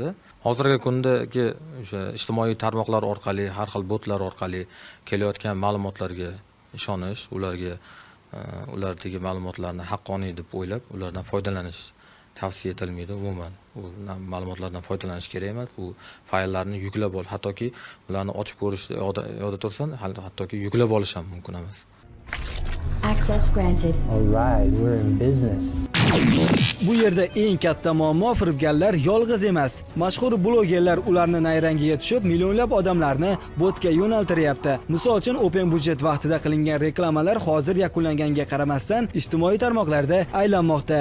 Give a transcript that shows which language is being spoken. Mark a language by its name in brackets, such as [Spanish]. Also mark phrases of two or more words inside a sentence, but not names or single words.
[Uzbek] Hozirgi kundagi o'sha ijtimoiy tarmoqlar orqali, har xil botlar orqali kelayotgan ma'lumotlarga ishonish, ulardagi ma'lumotlarni haqqoniy deb o'ylab, ulardan foydalanish tavsiya etilmaydi umuman. U ma'lumotlardan foydalanish kerak emas. Bu fayllarni yuklab ol, hattoki ularni ochib ko'rish yo'lda tursin, hattoki yuklab olish ham mumkin emas. [English] Access granted. All right, we're in business. [Uzbek] Bu yerda eng katta muammo firibgarlar yolg'iz emas. Mashhur blogerlar ularni nayrangiga tushib, millionlab odamlarni botga yo'naltiryapti. Misol uchun Open Budget vaqtida qilingan reklamalar hozir yakunlanganga qaramasdan ijtimoiy tarmoqlarda aylanmoqda.